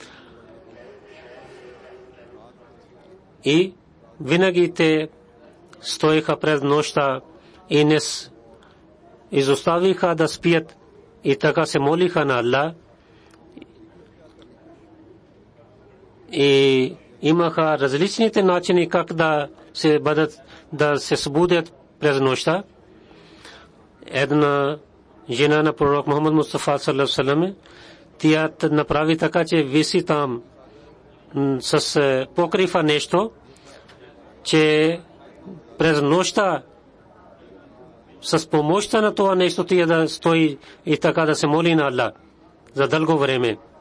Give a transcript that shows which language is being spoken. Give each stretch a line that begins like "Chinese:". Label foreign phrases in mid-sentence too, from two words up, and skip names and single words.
Bulgarian: И винаги те стоеха пред нощта и не изоставиха да спият и така се молиха на Аллах. И имаха различните начини как да се събудят през нощта. Една жена на пророк Мухаммад Мустафа
Arabic: صلى الله عليه وسلم,
Bulgarian: тя направи така, че виси там с покрива нещо, че през нощта с помощта на това нещо тя да стои и така да се моли на Аллах за дълго време.